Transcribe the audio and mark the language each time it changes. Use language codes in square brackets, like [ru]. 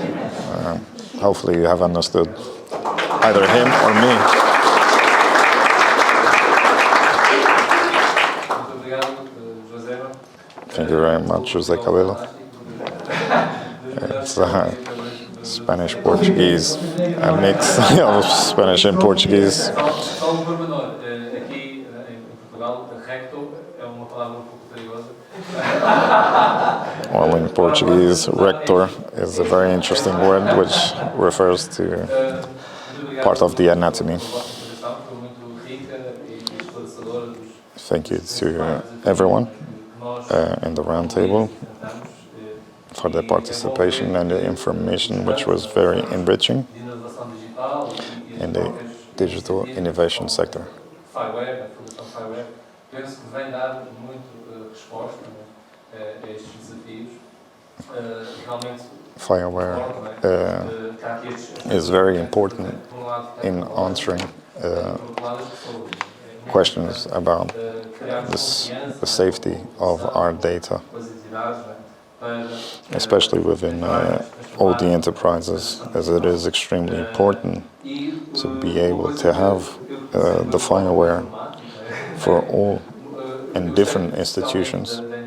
[en] Hopefully you have understood either him or me. Thank you very much, José Cabello. It's Spanish-Portuguese, a mix of Spanish and Portuguese. [pt] Só pormenor, aqui em Portugal, recto é uma palavra pouco perigosa. [en] Well, in Portuguese, rector is a very interesting word which refers to part of the anatomy. Thank you to everyone in the round table for their participation and the information which was very enriching in the digital innovation sector. [pt] FIWARE, a Fundação FIWARE, penso que vem dar muito resposta a estes desafios. Realmente, [en] FIWARE is very important in answering questions about the safety of our data, especially within all the enterprises, as it is extremely important to be able to have the FiWARE for all and different institutions.